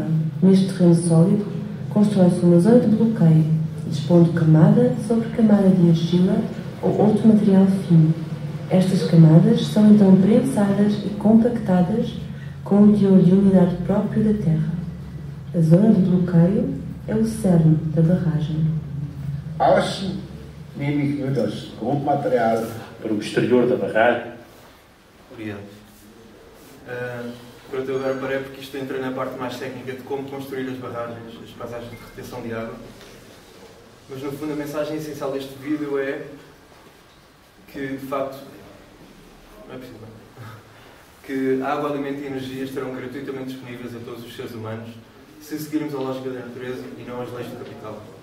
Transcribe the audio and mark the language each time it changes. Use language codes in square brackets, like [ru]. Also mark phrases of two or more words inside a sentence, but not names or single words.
[pt] Neste terreno sólido, constrói-se uma zona de bloqueio, dispondo camada sobre camada de argila ou outro material fino. Estas camadas são então prensadas e compactadas com o teor de umidade próprio da terra. A zona de bloqueio é o cerne da barragem. [de] Außen nehme ich nur das Grobmaterial. [pt] Para o exterior da barragem. Obrigado. Pronto, eu agora parei porque isto entra na parte mais técnica de como construir as barragens, as paisagens de retenção de água. Mas no fundo a mensagem essencial deste vídeo é que, de facto, não é possível, que água, alimento e energia estarão gratuitamente disponíveis a todos os seres humanos se seguirmos a lógica da natureza e não as leis do capital.